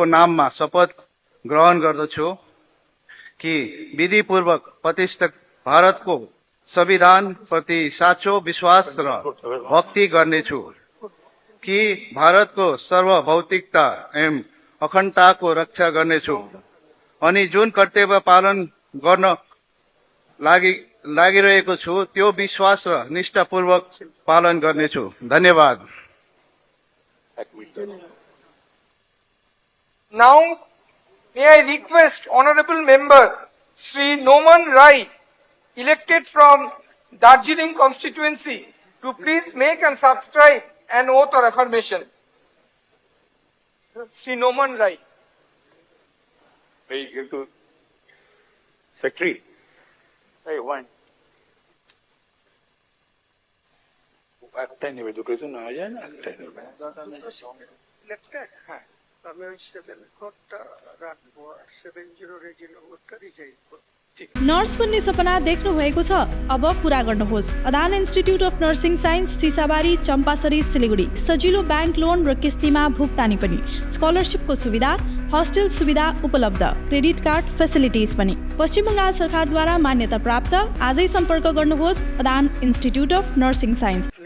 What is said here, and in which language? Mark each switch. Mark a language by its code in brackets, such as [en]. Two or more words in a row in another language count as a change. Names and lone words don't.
[ne] नाममा शपथ ग्रहण गर्दछु कि विधिपूर्वक प्रतिष्ठित भारतको संविधान प्रति साँचो विश्वास र भक्ति गर्नेछु कि भारतको सार्वभौमिकता एवं अखण्डताको रक्षा गर्नेछु अनि जुन कर्तव्य पालन गर्न लागिरहेको छु त्यो विश्वास र निष्ठापूर्वक पालन गर्नेछु। धन्यवाद। [en] Now, may I request Honorable Member Sri Noman Rai, elected from Darjeeling constituency, to please make and subscribe an oath or affirmation. Sri Noman Rai. [bn] এই একটু সেক্রেটারি এই ওয়ান একটাই নেবে, দুটোই তো নেওয়া যায় না, একটাই নেবে। হ্যাঁ, আমি ওই 7 কোডটা রাখবো, 70 রেজিনোটা রিজাইন করব। [ne] नर्स बन्ने सपना देख्नु भएको छ, अब पूरा गर्नुहोस्। अदान इन्स्टिट्युट अफ नर्सिङ साइन्स सिसाबारी चम्पासरी सिलिगुडी। सजिलो [en] bank loan [ne] र किस्तीमा भुक्तानी पनि, स्कलरसिपको सुविधा, हस्टेल सुविधा उपलब्ध, [en] credit card facilities [ne] पनि। पश्चिम बङ्गाल सरकारद्वारा मान्यता प्राप्त। आजै सम्पर्क गर्नुहोस् अदान इन्स्टिट्युट अफ नर्सिङ साइन्स।